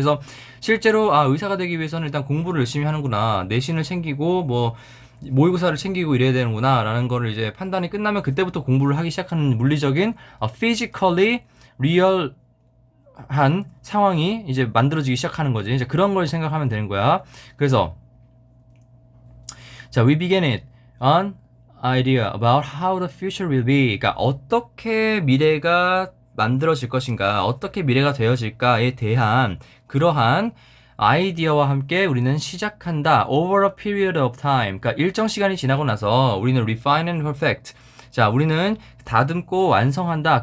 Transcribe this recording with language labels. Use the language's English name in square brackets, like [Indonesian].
[Korean] 그래서 실제로 의사가 되기 위해서는 일단 공부를 열심히 하는구나. 내신을 챙기고 뭐 모의고사를 챙기고 이래야 되는구나 라는 거를 이제 판단이 끝나면 그때부터 공부를 하기 시작하는 물리적인 [English] physically real [Korean] 한 상황이 이제 만들어지기 시작하는 거지. 이제 그런 걸 생각하면 되는 거야. 그래서 자, [English] we began it on idea about how the future will be. [Korean] 그러니까 어떻게 미래가 만들어질 것인가, 어떻게 미래가 되어질까에 대한 그러한 아이디어와 함께 우리는 시작한다. [English] over a period of time. [Korean] 그러니까 일정 시간이 지나고 나서 우리는 [English] refine and perfect. [Korean] 자, 우리는 다듬고 완성한다.